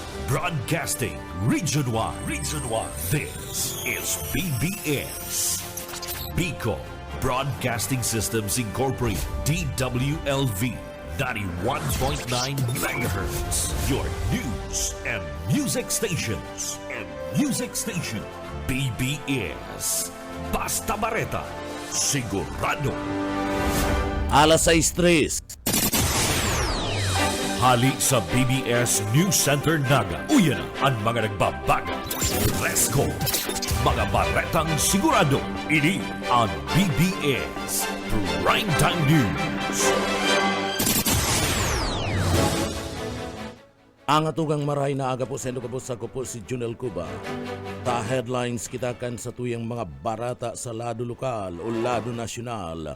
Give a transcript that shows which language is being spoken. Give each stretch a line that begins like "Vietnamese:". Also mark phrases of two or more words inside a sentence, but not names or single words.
English: Broadcasting Region 1. Region 1. This is BBS. Bicol Broadcasting Systems Incorporated. DWLV. 91.9 megahertz. Your news and music stations.
Bikol: BBS. Basta Bareta. Sigurado. Alas 6:03. Hali sa BBS News Center Naga. Uyan ang mga nagbabaga.
English: Let's go!
Bikol: Mga baretang sigurado. Ini ang BBS Primetime News. Ang atugang maray na aga po sa ko po si Junel Cuba. Ta headlines kita kan sa tuyang mga barata sa lado lokal o lado nasyonal.